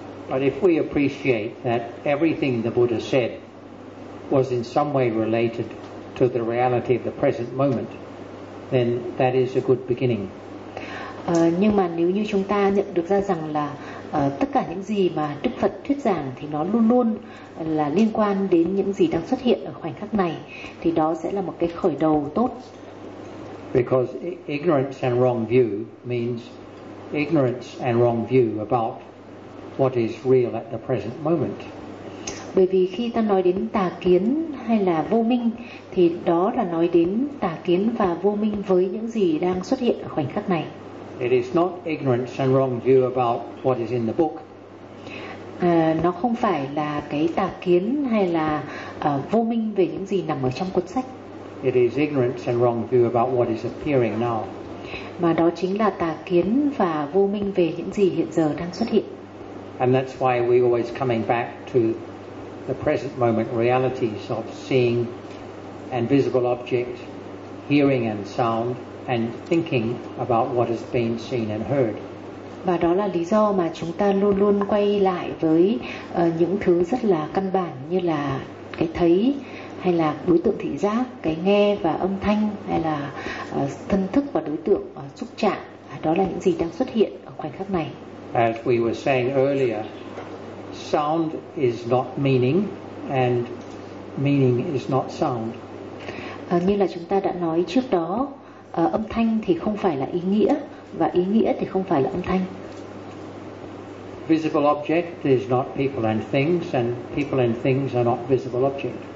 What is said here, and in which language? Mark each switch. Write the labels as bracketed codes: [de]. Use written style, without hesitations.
[en] But if we appreciate that everything the Buddha said was in some way related to the reality of the present moment, then that is a good beginning. [vi] Nhưng mà nếu như chúng ta nhận được ra rằng là tất cả những gì mà Đức Phật thuyết giảng thì nó luôn luôn là liên quan đến những gì đang xuất hiện ở khoảnh khắc này, thì đó sẽ là một cái khởi đầu tốt. [en] Because ignorance and wrong view means ignorance and wrong view about what is real at the present moment. [vi] Bởi vì khi ta nói đến tà kiến hay là vô minh thì đó là nói đến tà kiến và vô minh với những gì đang xuất hiện ở khoảnh khắc này. [en] It is not ignorance and wrong view about what is in the book. [vi] Nó không phải là cái tà kiến hay là vô minh về những gì nằm ở trong cuốn sách. [en] It is ignorance and wrong view about what is appearing now. [vi] Mà đó chính là tà kiến và vô minh về những gì hiện giờ đang xuất hiện. [en] And that's why we always coming back to the present moment realities of seeing and visible objects, hearing and sound, and thinking about what has been seen and heard. [vi] Và đó là lý do mà chúng ta luôn luôn quay lại với những thứ rất là căn bản như là cái thấy hay là đối tượng thị giác, cái nghe và âm thanh hay là thân thức và đối tượng xúc chạm. Đó là những gì đang xuất hiện ở khoảnh khắc này. [en] As we were saying earlier, sound is not meaning and meaning is not sound. [vi] Như là chúng ta đã nói trước đó, âm thanh thì không phải là ý nghĩa và ý nghĩa thì không phải là âm thanh. [en] Visible object is not people and people and things are not visible object.